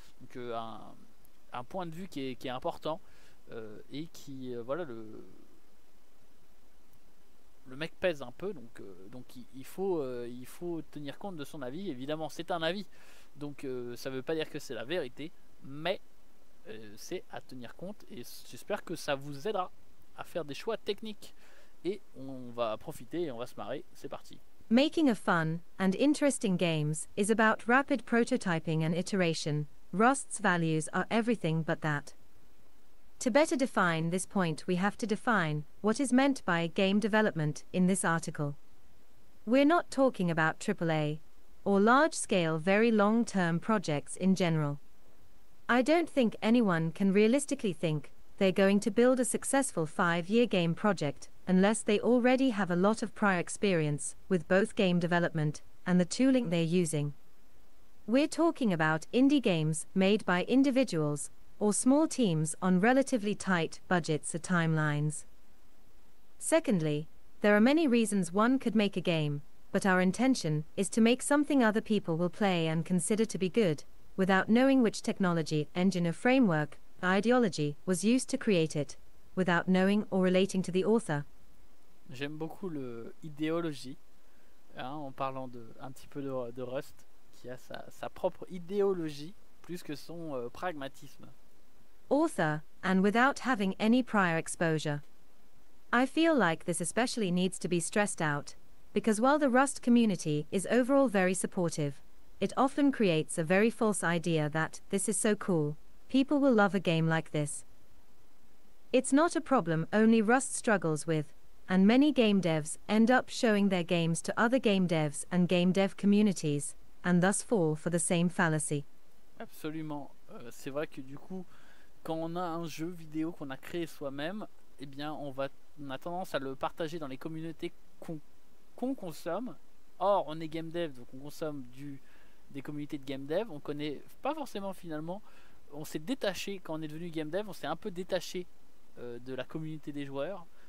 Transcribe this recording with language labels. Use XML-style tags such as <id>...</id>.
<fr>Donc un point de vue qui est important, et qui voilà, le mec pèse un peu, donc il faut tenir compte de son avis. Évidemment c'est un avis, donc ça veut pas dire que c'est la vérité, mais c'est à tenir compte, et j'espère que ça vous aidera à faire des choix techniques. Et on va profiter et on va se marrer, c'est parti.</fr> <en>Making a fun and interesting games is about rapid prototyping and iteration. Rust's values are everything but that. To better define this point, we have to define what is meant by game development in this article. We're not talking about AAA or large-scale, very long-term projects in general. I don't think anyone can realistically think they're going to build a successful 5-year game project unless they already have a lot of prior experience with both game development and the tooling they're using. We're talking about indie games made by individuals or small teams on relatively tight budgets or timelines. Secondly, there are many reasons one could make a game, but our intention is to make something other people will play and consider to be good, without knowing which technology, engine or framework, ideology was used to create it, without knowing or relating to the author.</en> <fr>J'aime beaucoup le idéologie, hein, en parlant un petit peu de Rust, qui a sa propre idéologie plus que son pragmatisme.</fr> <en>Author, and without having any prior exposure. I feel like this especially needs to be stressed out, because while the Rust community is overall very supportive, it often creates a very false idea that this is so cool, people will love a game like this. It's not a problem only Rust struggles with, and many game devs end up showing their games to other game devs and game dev communities, and thus fall for the same fallacy.</en> <fr>Absolument. C'est vrai que du coup, quand on a un jeu vidéo qu'on a créé soi-même, eh bien on a tendance à le partager dans les communautés qu'on consomme. Or, on est game dev, donc on consomme des communautés de game dev. On connaît pas forcément, finalement. On s'est détaché, quand on est devenu game dev, on s'est un peu détaché de la communauté des joueurs.</fr>